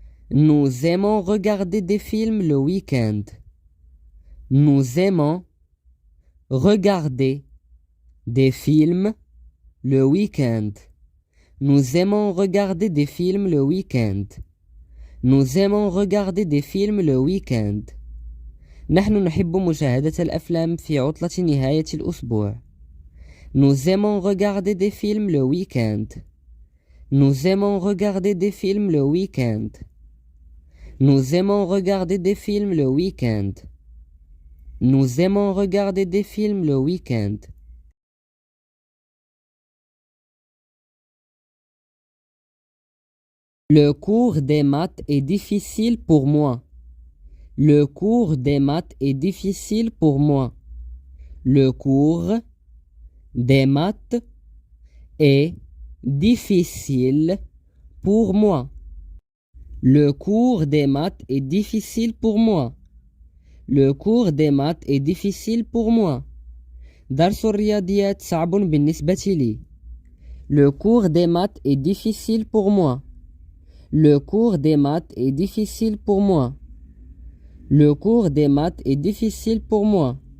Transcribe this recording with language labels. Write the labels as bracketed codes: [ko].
[fr] Nous aimons regarder des films le week-end. Nous aimons regarder des films le week-end. Nous aimons regarder des films le week-end. Nous aimons regarder des films le week-end. [ar] نحن نحب مشاهدة الأفلام في عطلة نهاية الأسبوع. [fr] Nous aimons regarder des films le week-end. Nous aimons regarder des films le week-end. Nous aimons regarder des films le week-end. Nous aimons regarder des films le week-end. Le cours des maths est difficile pour moi. Le cours des maths est difficile pour moi. Le cours des maths est difficile pour moi. Le cours des maths est difficile pour moi. Le cours des maths est difficile pour moi. [ar] درس الرياضيات صعب بالنسبة لي. [fr] Le cours des maths est difficile pour moi. Le cours des maths est difficile pour moi. Le cours des maths est difficile pour moi.